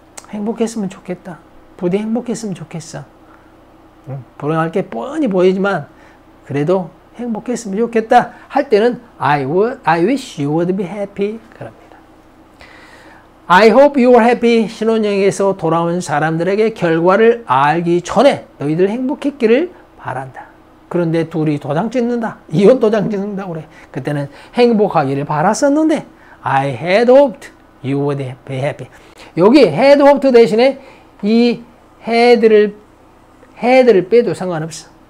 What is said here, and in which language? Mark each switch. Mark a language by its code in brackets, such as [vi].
[ko] 행복했으면 좋겠다. 부디 행복했으면 좋겠어. 불행할 게 뻔히 보이지만 그래도 행복했으면 좋겠다 할 때는 [en] I wish you would be happy. [ko] 그럽니다. [en] I hope you are happy. [ko] 신혼여행에서 돌아온 사람들에게 결과를 알기 전에 너희들 행복했기를 바란다. 그런데 둘이 도장 찍는다. 이혼 도장 찍는다고 그래. 그때는 행복하기를 바랐었는데 [en] I had hoped you would be happy. [ko] 여기 had hoped 대신에 이 had를 빼도 상관없어.